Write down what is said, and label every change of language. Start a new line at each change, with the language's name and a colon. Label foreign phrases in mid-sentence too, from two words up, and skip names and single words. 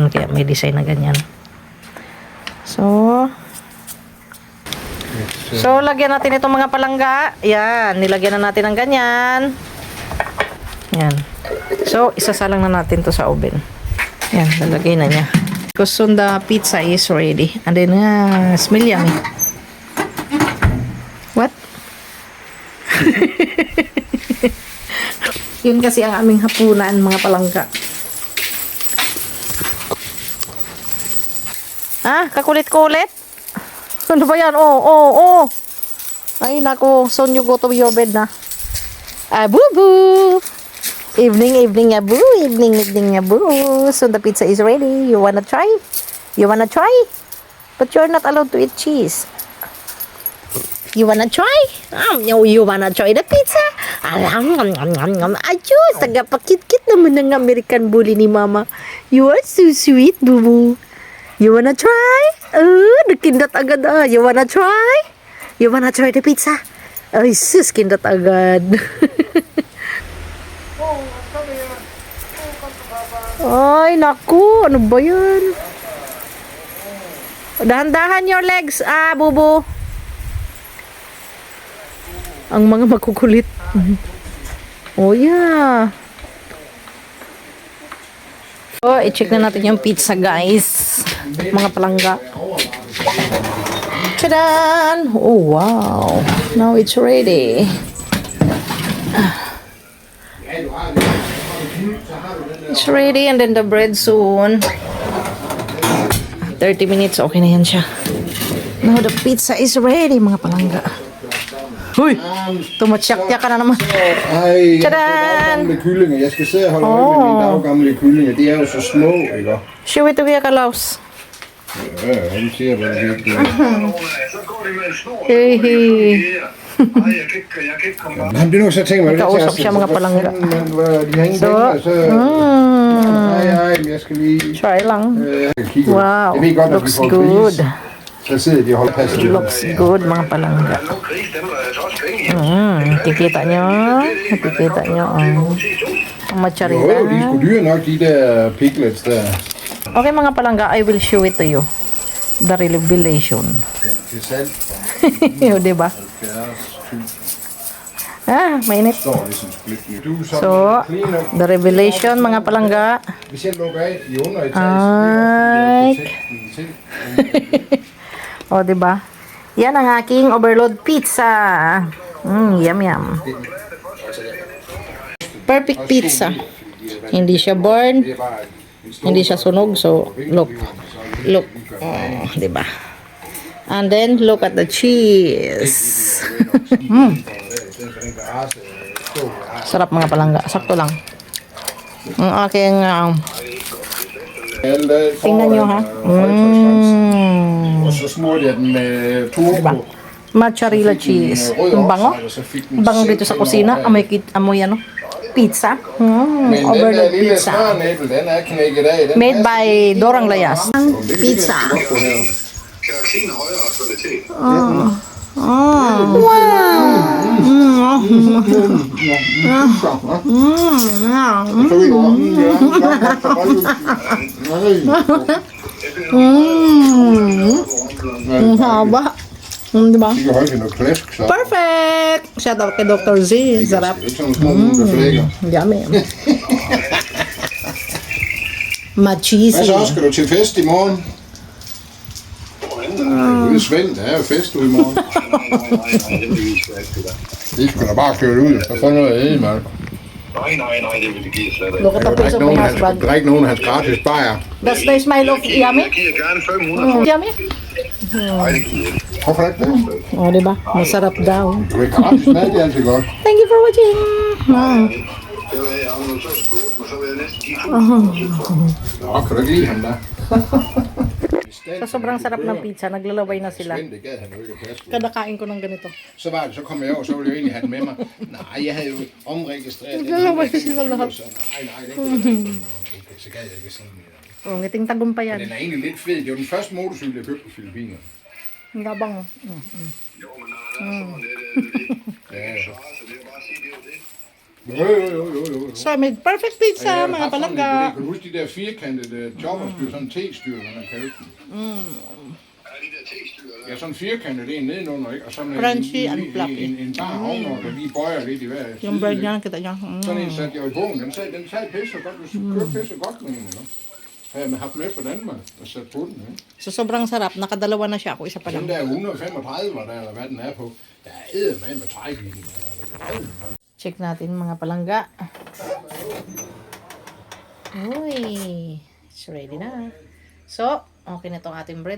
Filipino: Kaya may design na ganyan. So, lagyan natin itong mga palangga. Yan. Nilagyan na natin ng ganyan. Yan. So, isasalang na natin to sa oven. Yan. Lalagay na niya.
English: Because soon the pizza is ready. And then, smell yummy. What?
Filipino: Yun kasi ang aming hapunan, mga palangga. Ah, kakulit-kulit? Ano ba yan? Oh. Ay, naku.
English: Soon you go to your bed na. Ah, boo-boo. Evening, ya boo. Evening, ya boo. So the pizza is ready. You wanna try? But you're not allowed to eat cheese. You wanna try? You wanna try the pizza?
Filipino: Ayos, tagapakit-kit naman ng
English: American bully
Filipino: ni Mama.
English: You are so sweet, boo-boo. You wanna try?
Filipino: Nakindat agad ah.
English: You wanna try? You wanna try the pizza?
Filipino: Ay, sus, kindat agad. Ay, naku. Ano ba yan?
English: Dahan-dahan your legs, bubu.
Filipino: Ang mga makukulit.
English: Oh, yeah.
Filipino: Oh, i-check na natin yung pizza, guys. Mga palangga. Tadaan!
English: Oh, wow. Now it's ready. It's ready and then the bread soon. 30 minutes,
Filipino: okay na yan siya.
English: Now the pizza is ready,
Filipino: mga palangga. Huy! Tumatsyak-tyak ka na naman.
Danish: Ej,
Filipino: Tadaan!
Danish: gamle kyllinger. Jeg skal sidde og holde øje med mine daggamle kyllinger. De er jo så små, ikke?
English: Show it to me, Kalaus.
Danish: Ja, han siger, hvad det er. Så går det med en snor.
English: Hey, hey.
Danish: Nej, jeg kan ikke komme op. Han bliver nok så tænkt mig,
Filipino: Kausap siya mga palangga.
Danish: de har ingen Så, penge, og så... Ej, men jeg skal lige...
Filipino: Try lang.
Danish: Kigge.
English: Wow,
Danish: Jeg ved godt, at vi
English: looks
Danish: får
English: good.
Danish: pris. Så sidder de og holder passet.
English: Looks good,
Filipino: mga palangga.
Danish: Nu gris, dem er altså også penge i.
Filipino: Nakikita nyo? Nakikita nyo ang
Danish: Jo,
Filipino: mozzarella.
Danish: de er sgu dyre nok, de der piglets der.
Filipino: Okay, mga palangga,
English: I will show it to you. The revelation.
Danish: Til salg.
Filipino: O, diba? Ah, mainit.
Danish: Står ligesom split. Du er sådan
English: So, clean up. the revelation,
Filipino: mga palangga.
Danish: Hvis jeg lukker af i underetagen,
Filipino: Ay. O, diba? Yan ang aking
English: overload pizza. Yum, yum. Perfect pizza.
Filipino: Hindi siya burn. Hindi siya sunog.
English: So, look. Look.
Filipino: Oh, diba?
English: And then, look at the cheese.
Filipino: Sarap, mga palangga. Sakto lang. Ang aking... tingnan nyo, ha?
Danish: Og så smurte jeg den med turbo.
English: Mozzarella cheese.
Filipino: Ang bango. Ang bango dito sa kusina. Amoy ano? Pizza.
Danish: Men den der
English: Overload
Danish: lille
English: pizza.
Danish: smørnæbbel, den er knækket af. Den
English: Made by Dorang Layas. Pizza.
Danish: Karakter højere kvalitet.
Filipino: Ang haba. Diba?
Danish: De kan holde til noget klask, så.
English: Perfect! Shout out kay Dr. Z. Sarap.
Danish: Det er ikke sådan nogle små nogle, der flækker.
English: Yummy.
Danish: Hvad
English: Macheesy.
Danish: så, skal du til fest i morgen? Det er Svend, der er jo fest ude i morgen. Det skal da bare køre ud og få noget at æde, mand. Nej, det vil det give slet ikke.
English: Look at the piece of my husband.
Danish: Drik nogen af hans gratis bajer.
English: Does the smile of yummy?
Danish: Jeg giver gerne 500.
English: Yummy?
Danish: Nej, det giver jeg ikke. Hvorfor ikke det?
Filipino: O, diba? Masarap daw.
Danish: Du er gratis mad, det er altid godt.
English: Thank you for watching.
Danish: Det vil jeg, om du så spurgte mig, så vil jeg næsten give 200. Nå, kan du ikke lide ham der?
Filipino: Sa sobrang sarap ng pizza, naglalaway na sila.
Danish: Svend, det gad han jo ikke at passe på.
Filipino: Kada kain ko ng ganito.
Danish: Så var det, så kom jeg over, så ville jeg egentlig have den med mig. Nej, jeg havde jo omregistreret den.
Filipino: Naglalaway sila lahat.
Danish: Nej, det kunne jeg ikke. Okay, så gad jeg ikke at sige mere.
Filipino: O, ngiting tagumpayan.
Danish: Den er egentlig lidt fed. Det var den første motorcykel, jeg købte på Filippinerne.
Filipino: Ang labang.
Danish: Jo, men sådan er det. Så det er bare at sige, det er jo det. Jo.
English: So, I made perfect pizza,
Filipino: mga palangga.
Danish: Kan du huske de der firkantede chopperstyr, sådan en T-styr, man kaldte den? Ja, de der testyrer der. Ja, sådan en firkantet en nedenunder, ikke? Og sådan
English: Crunchy and fluffy.
Danish: en bar ovenover, der lige bøjer lidt i hver side.
Filipino: Yung bread
Danish: ikke?
Filipino: niya, nakita niya.
Danish: Sådan en satte jeg i bogen. Den sad pisse godt. Du kørte pisse godt med den, ikke? Havde jeg haft med fra Danmark og sat på den, ikke?
Filipino: So, sobrang sarap. Nakadalawa na siya ako. Isa pa
Danish: Den
Filipino: lang.
Danish: der 135 var der, eller hvad den er på. Der er eddermame med træk i den.
Filipino: Check natin mga palangga.
English: Uy, it's ready na.
Filipino: So, okay na tong ating bread.